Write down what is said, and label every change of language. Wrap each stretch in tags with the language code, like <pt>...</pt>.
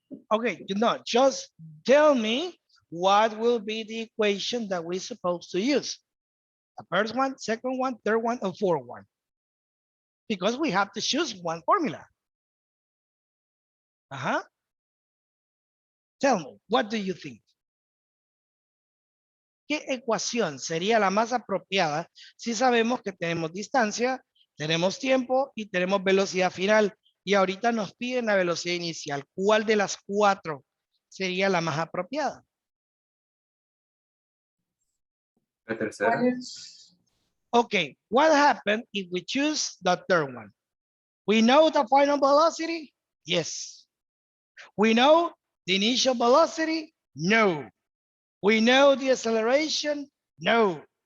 <en>Okay, just tell me what will be the equation that we're supposed to use. The first one, second one, third one, or fourth one. Because we have to choose one formula. Uh-huh. Tell me, what do you think?</en> <es>¿Qué ecuación sería la más apropiada si sabemos que tenemos distancia, tenemos tiempo y tenemos velocidad final? Y ahorita nos piden la velocidad inicial. ¿Cuál de las 4 sería la más apropiada? La tercera.</es> <en>Okay, what happened if we choose the third one? We know the final velocity? Yes. We know the initial velocity? No. We know the acceleration? No.</en>